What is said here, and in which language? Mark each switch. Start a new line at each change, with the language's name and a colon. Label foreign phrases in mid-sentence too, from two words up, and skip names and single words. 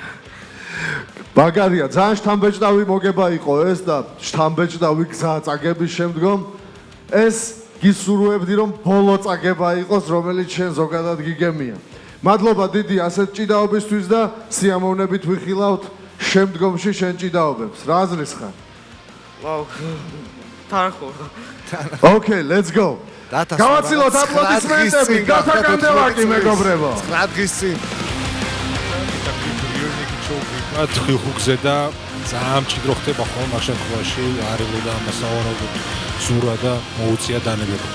Georgian: ბაგარია, ძალიან შთამბეჭდავი მოგება იყო ეს და შთამბეჭდავი გზა წაგების შემდგომ ეს გისურვებდი რომ ბოლო წაგება იყოს, რომელიც შენ ზოგადად გიგემია. მადლობა დიდი ასეთ ჭიდაობისთვის და სიამოვნებით ვიხილავთ შემდგომში შენ ჭიდაობებს. რა აზრის ხარ? ვაუ. თანხმობ.
English: Okay, let's go.
Georgian: გავაცილოთ აპლოდისმენტები, გათა კანდელაკი მეგობრებო. 9 დღის წინ. მათ ხუხზე და ძალიან მჭიდრო ხდება ხოლმე ამ შემთხვევაში არ ელოდა ამას ავარავდოთ ზურა და მოუწია დანებება.